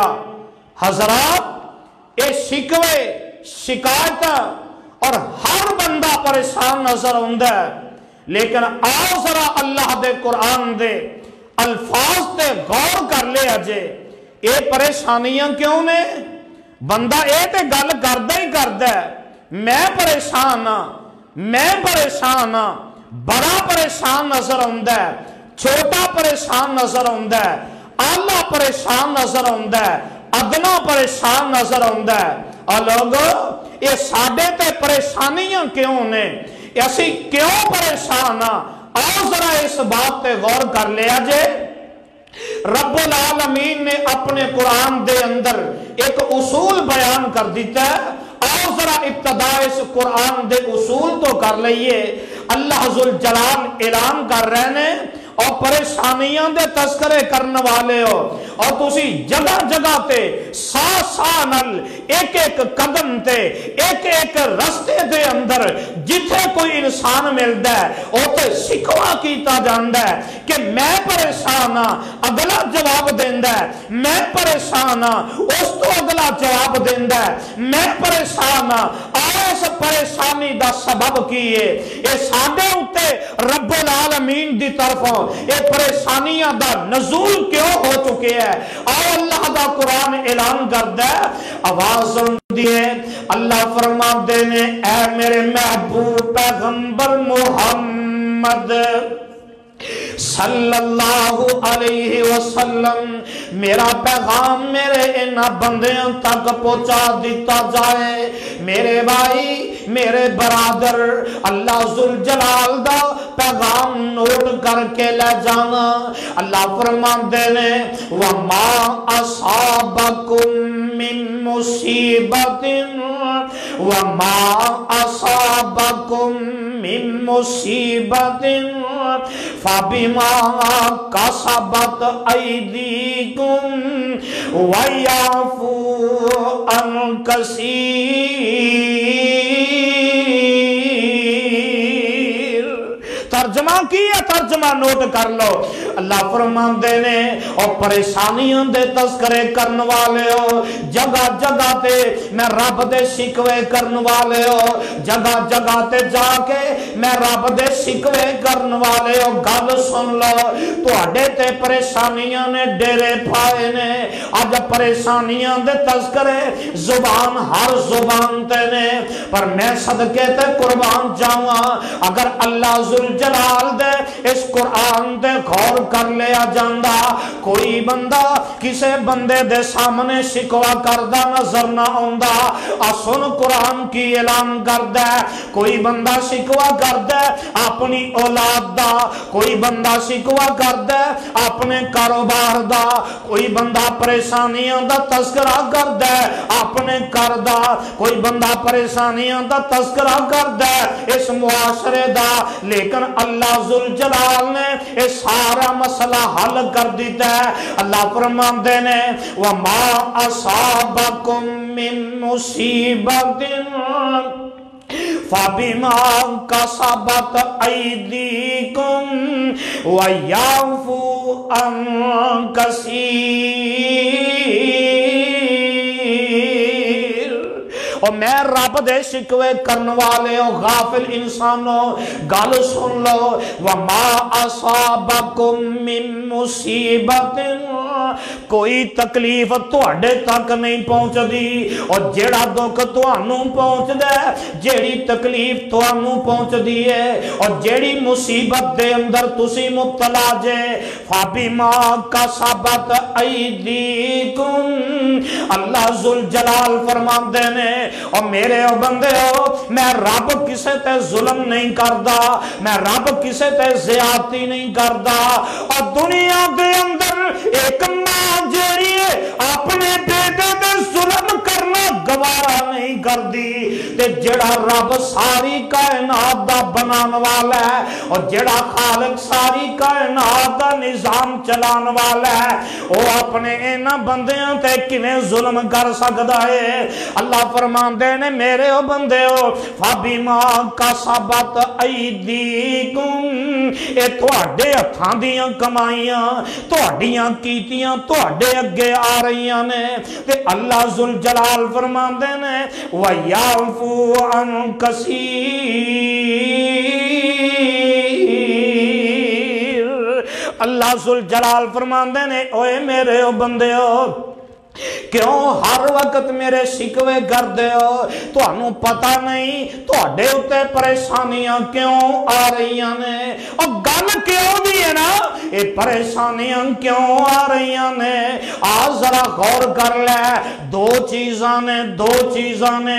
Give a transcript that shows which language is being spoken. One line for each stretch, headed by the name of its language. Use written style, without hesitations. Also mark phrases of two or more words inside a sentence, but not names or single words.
Urdu: حضرات، یہ شکوے، شکایت اور ہر بندہ پریشان نظر آتا ہے، لیکن آؤ ذرا
Punjabi: اللہ دے قرآن دے الفاظ تے غور کر لے اجے یہ پریشانیاں کیوں نے؟ بندہ یہ تے گل کردا ہی کردا ہے میں پریشان ہاں، میں پریشان ہاں،
Urdu: بڑا پریشان نظر آتا ہے، چھوٹا پریشان نظر آتا ہے، آلہ پریشان نظر آتا ہے، ادنا پریشان نظر آتا ہے۔
Punjabi: اور لوگو یہ ساڈے تے پریشانیاں کیوں نے؟ اسی کیوں پریشان ہاں؟ آؤ ذرا اس بات تے غور کر لیا جے۔ رب العالمین نے اپنے قرآن دے اندر ایک اصول بیان کر دیتا ہے۔ آؤ ذرا ابتدا اس قرآن دے اصول تو کر لئیے۔ اللہ ذوالجلال
Urdu: اعلان کر رہے ہیں
Punjabi: اور پریشانیاں دے تذکرے کرنے والے ہو، اور تسی جگہ جگہ تے سا نل ایک ایک قدم تے ایک ایک رستے دے اندر جتھے کوئی انسان ملتا ہے اوتے شکوا کیتا جاندا ہے کہ میں پریشان ہاں، اگلا جواب دیندا ہے میں پریشان ہاں، اس تو اگلا جواب دیندا ہے میں پریشان ہاں۔ اس پریشانی دا سبب کی ہے؟ یہ ساڈے اوتے رب العالمین دی طرفوں یہ پریشانیاں دا نزول کیوں ہو چکے ہیں؟ اور اللہ دا قرآن اعلان کردا ہے، آواز سندی ہے،
Urdu: اللہ فرماتے ہیں اے میرے محبوب پیغمبر محمد صلی اللہ علیہ وسلم، میرا پیغام میرے ان بندیاں تک پہنچا دیتا جائے۔
Punjabi: میرے بھائی، میرے برادر، اللہ ذوالجلال دا پیغام نوٹ کر کے لے جانا۔
Urdu: اللہ فرماتے ہیں
Arabic: وَمَا أَصَابَكُم مِّن مُّصِيبَةٍ وَمَا أَصَابَكُم مِّن مُّصِيبَةٍ فَبِمَا كَسَبَتْ أَيْدِيكُمْ وَيَعْفُو عَن كَثِيرٍ۔
Urdu: ترجمہ کیا، ترجمہ نوٹ کر لو۔
Punjabi: اللہ فرماندے نے اور پریشانیاں دے تذکرے کرن والے ہو، جگہ جگہ تے میں رب دے شکوے کرن والے ہو، جگہ جگہ تے جا کے میں رب دے شکوے کرن والے ہو۔ گل سن لو، تواڈے تے پریشانیاں نے ڈیرے پائے نے، اج پریشانیاں دے تذکرے زبان ہر زبان تے نے، پر میں صدقے تے قربان جاواں اگر اللہ ذوالجلال دے اس قرآن دے غور کر لیا جاندا، کوئی بندہ کسے بندے دے سامنے شکوا کردہ نظر نہ آندا۔ سن قرآن کی اعلان کردہ، کوئی بندہ شکوا کردہ اپنی اولاد دا، کوئی بندہ شکوا کردہ اپنے کاروبار دا، کوئی بندہ پریشانیاں دا تذکرہ کردہ اپنے کردہ، کوئی بندہ پریشانیاں دا تذکرہ کردہ اس معاشرے دا، لیکن اللہ ذوالجلال نے یہ سارا مسئلہ حل کر دیتا ہے۔
Urdu: اللہ فرماتے ہیں
Arabic: وَمَا أَصَابَكُم مِّن مُّصِيبَةٍ فَبِمَا كَسَبَتْ أَيْدِيكُمْ وَيَعْفُو عَن كَثِيرٍ۔
Punjabi: اور میں رب دے شکوے کرن والے ہو، غافل انسانوں گل سن لو،
Arabic: وَمَا أَصَابَكُم مِّن مُّصِيبَةٍ،
Punjabi: کوئی تکلیف تواڈے تک نہیں پہنچ دی، اور جیڑا دکھ تانوں پہنچ دے، جیڑی تکلیف تانوں پہنچ دی ہے، اور جیڑی مصیبت دے اندر تسی مبتلا جے،
Arabic: فَبِمَا كَسَبَتْ أَيْدِيكُمْ،
Punjabi: اللہ ذوالجلال فرماندے نے اور میرے بندے ہو، میں رب کسے تے ظلم نہیں کردا، میں رب کسے تے زیادتی نہیں کردا۔ اور دنیا دے اندر ایک ماں جیڑی ہے اپنے بیٹے تے ظلم کرنا گوارا نہیں کردی، تے جڑا رب ساری کائنات دا بنان والا ہے اور جڑا خالق ساری کائنات دا نظام چلان والا ہے، وہ اپنے اینا بندیاں تے کنے ظلم کر سکتا ہے؟ اللہ فرماندے نے میرے او بندے ہو
Arabic: فَبِمَا كَسَبَتْ أَيْدِيكُمْ،
Punjabi: اے تواڈے ہتھاں دیاں کمائیاں تواڈیاں کیتیاں تواڈے اگے آ رہیاں نے، تے اللہ ذوالجلال فرماندے نے
Arabic: وَيَعْفُو عَن كَثِيرٍ۔
Punjabi: اللہ ذوالجلال فرماندے نے اوے میرے او بندے ہو،
Urdu: کیوں ہر وقت میرے شکوے کرتے ہو?
Punjabi: تہانوں پتا نہیں تہاڈے اتے پریشانیاں کیوں آ رہی نے? اور گل کیوں دی ہے نا، یہ پریشانیاں کیوں آ رہی نے? اج ذرا غور کر لے۔ دو چیزاں نے.